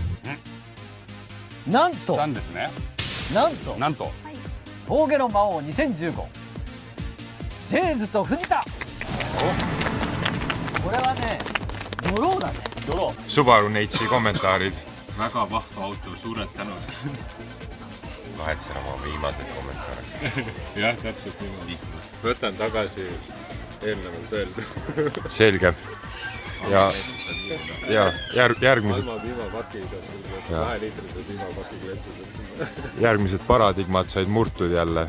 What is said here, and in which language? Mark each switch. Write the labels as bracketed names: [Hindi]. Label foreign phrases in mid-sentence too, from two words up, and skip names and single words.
[Japanese] なんとなんですね。なんと峠の魔王2015ジェイズと藤田。これはねドローだね。 [Estonian] Subaru Neitsi kommentaarid. Väga vahva auto, suured tänud. Vahetsen oma viimased kommentaarid. Jah, täpselt niimoodi. Võtan tagasi eelnevalt öeldu. Selge. Ja järgmised paradigmad said murtud jälle.